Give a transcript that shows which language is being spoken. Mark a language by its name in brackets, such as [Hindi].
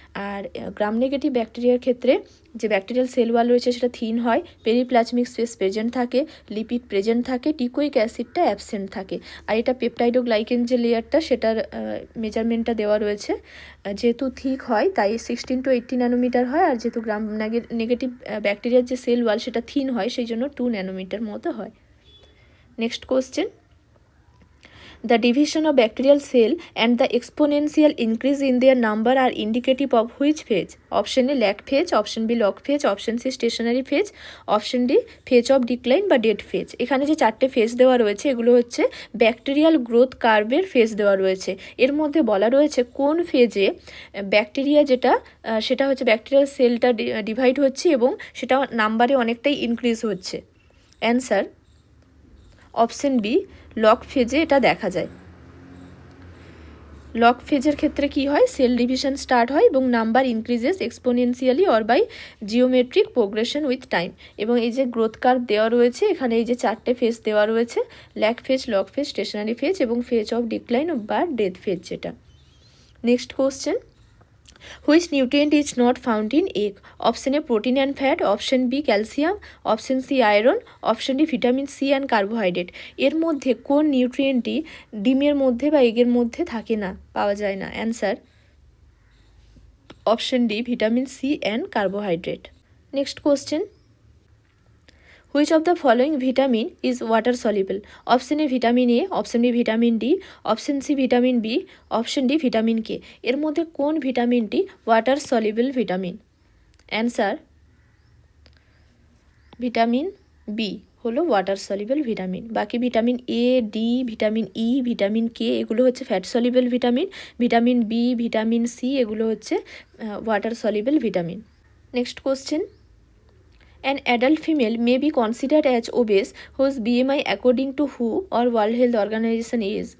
[Bangla] আর gram negative ব্যাকটেরিয়ার ক্ষেত্রে যে ব্যাকটেরিয়াল সেল ওয়াল রয়েছে সেটা থিন হয়, পেরিপ্লাজমিক স্পেস প্রেজেন্ট থাকে, লিপিড প্রেজেন্ট থাকে, টিকোইক অ্যাসিডটা অ্যাবসেন্ট থাকে। আর এটা পেপটাইডোগ্লাইকেন যে লেয়ারটা সেটার মেজারমেন্টটা দেওয়া রয়েছে, যেহেতু থিক হয় তাই 16 to 80 ন্যানোমিটার হয়। আর যেহেতু গ্রাম নেগেটিভ ব্যাকটেরিয়ার যে সেল ওয়াল সেটা থিন হয়, সেই জন্য 2 ন্যানোমিটার মতো হয়। [English] Next question. The division of bacterial cell and the exponential increase in their number are indicative of which phase? Option A, lag phase. Option B, log phase. Option C, stationary phase. Option D, phase of decline বা dead phase. [Bangla] এখানে যে 4টে phase দেওয়া রয়েছে এগুলো হচ্ছে bacterial growth কার্ভের phase দেওয়া রয়েছে। এর মধ্যে বলা রয়েছে কোন ফেজে ব্যাকটেরিয়া সেটা হচ্ছে ব্যাকটেরিয়াল সেলটা ডিভাইড হচ্ছে এবং সেটা নাম্বারে অনেকটাই ইনক্রিজ হচ্ছে। অ্যান্সার অপশন বি, লগ ফেজে এটা দেখা যায়। লগ ফেজের ক্ষেত্রে কি হয়, সেল ডিভিশন স্টার্ট হয় এবং [English] Number increases exponentially or by geometric progression with time. [Bangla] এবং এই যে গ্রোথ কার্ভ দেওয়া রয়েছে এখানে এই যে 4টে ফেজ দেওয়া রয়েছে, lag phase, log phase, stationery phase এবং ফেজ অফ ডিক্লাইন বা ডেথ ফেজ যেটা। [English] Next question. Which nutrient is not found in egg? Option A, protein and fat. Option B, calcium. Option C, iron. Option D, vitamin C and carbohydrate. [Bangla] এর মধ্যে কোন নিউট্রিয়েন্টটি ডিমের মধ্যে বা এগের মধ্যে থাকে না, পাওয়া যায় না? [English] Answer option D, vitamin C and carbohydrate. Next question. Which of the following vitamin is water soluble? Option A, vitamin A. Option B, vitamin D. Option C, vitamin B. Option D, vitamin K. [Bangla] এর মধ্যে কোন ভিটামিনটি water soluble vitamin? Answer vitamin B হলো water soluble vitamin. বাকি vitamin A, D, vitamin E, vitamin K এগুলো হচ্ছে fat soluble vitamin. Vitamin B, vitamin C এগুলো হচ্ছে water soluble vitamin. [English] Next question. An adult female may be considered as obese whose BMI according to WHO or World Health Organization is?